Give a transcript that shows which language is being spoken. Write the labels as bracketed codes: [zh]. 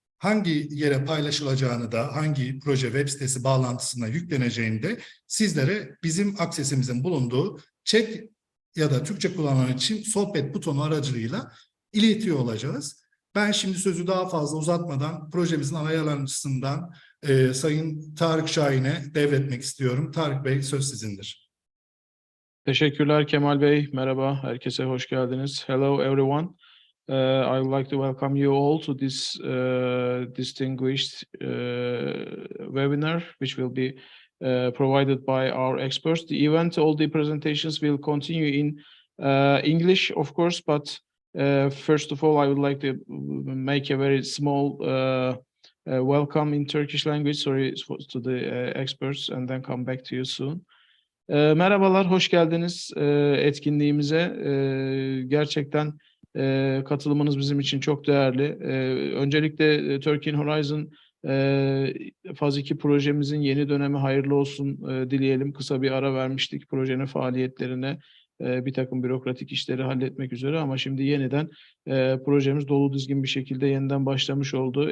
[tr] Hangi yere paylaşılacağını da, hangi proje web sitesi bağlantısına yükleneceğini de sizlere bizim aksesimizin bulunduğu chat ya da Türkçe kullanan için sohbet butonu aracılığıyla iletiyor olacağız. Ben şimdi sözü daha fazla uzatmadan projemizin ana yaratıcısından Sayın Tarık Şahin'e devretmek istiyorum. Tarık Bey, söz sizindir. Teşekkürler Kemal Bey. Merhaba, herkese hoş geldiniz. [en] Hello everyone. I would like to welcome you all to this distinguished webinar, which will be provided by our experts. The event, all the presentations will continue in English, of course, but first of all, I would like to make a very small welcome in Turkish language, sorry, to the experts, and then come back to you soon. [tr] Merhabalar, hoş geldiniz etkinliğimize. Gerçekten katılımınız bizim için çok değerli. Öncelikle Turkey Horizon Faz 2 projemizin yeni dönemi hayırlı olsun dileyelim. Kısa bir ara vermiştik projenin faaliyetlerine. Bir takım bürokratik işleri halletmek üzere ama şimdi yeniden projemiz dolu dizgin bir şekilde yeniden başlamış oldu.